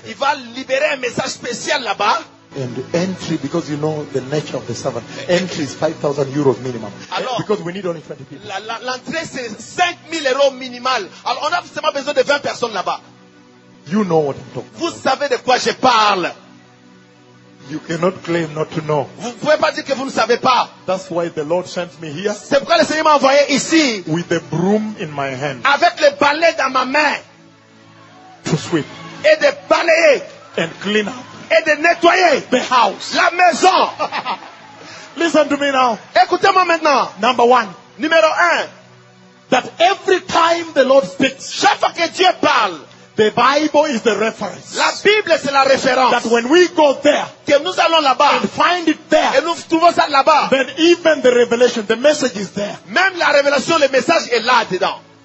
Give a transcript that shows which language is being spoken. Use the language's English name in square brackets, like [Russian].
[French] Il va libérer un message spécial là-bas. [English] And entry, because you know the nature of the servant, entry is 5,000 euros minimum. [French] Alors, [English] because we need only 20 people. [French] L'entrée, c'est 5,000 euros minimal. Alors, on a forcément besoin de 20 personnes là-bas. [English] You know what I'm talking [French] vous [English] about. [French] Savez de quoi je parle. [English] You cannot claim not to know. [French] Vous ne pouvez pas dire que vous ne savez pas. [English] That's why the Lord sent me here. [French] C'est pourquoi le Seigneur m'a envoyé ici. [English] With the broom in my hand. [French] Avec le balai dans ma main. [English] To sweep. [French] Et de balayer. [English] And clean up. [French] Et de nettoyer. [English] The house. [French] La maison. [English] Listen to me now. [French] Écoutez-moi maintenant. [English] Number one. [French] Numéro un. [English] That every time the Lord speaks. [French] Chaque fois que Dieu parle. [English] The Bible is the reference. [French] La Bible, c'est la référence. [English] That when we go there, [French] que nous allons là-bas, [English] and find it there, [French] et nous trouvons ça là-bas, [English] then even the revelation, the message is there. [French] Même la révélation, le message est là-dedans.